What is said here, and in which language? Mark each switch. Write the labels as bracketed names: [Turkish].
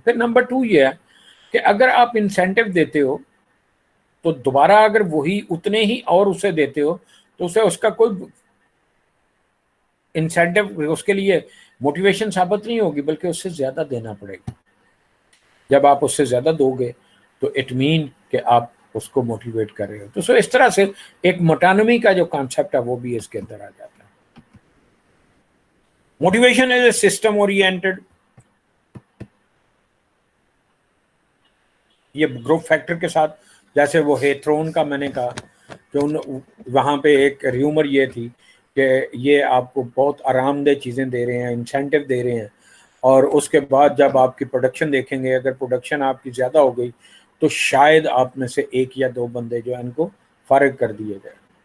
[Urdu] پھر نمبر 2 یہ ہے کہ اگر آپ انسینٹیو دیتے ہو تو دوبارہ اگر وہی اتنے ہی اور اسے دیتے ہو تو اسے اس کا کوئی انسینٹیو اس کے لیے موٹیویشن ثابت نہیں ہوگی, بلکہ اس سے زیادہ دینا پڑے گا. جب آپ اس سے زیادہ دو گے تو [English] it mean [Urdu] کہ آپ اس کو موٹیویٹ کر رہے ہو. تو اس طرح سے ایک موٹانومی کا جو کانسیپٹ ہے وہ بھی اس کے اندر آ جاتا ہے. [English] Motivation is a system oriented. [Urdu] یہ گروپ فیکٹر کے ساتھ, جیسے وہ ہیتھرون کا میں نے کہا کہ وہاں پہ ایک ریومر یہ تھی کہ یہ آپ کو بہت آرام دہ چیزیں دے رہے ہیں, انسینٹیو دے رہے ہیں, اور اس کے بعد جب آپ کی پروڈکشن دیکھیں گے, اگر پروڈکشن آپ کی زیادہ ہو گئی تو شاید آپ میں سے 1 یا 2 بندے جو ہیں ان کو فارغ کر دیے گئے.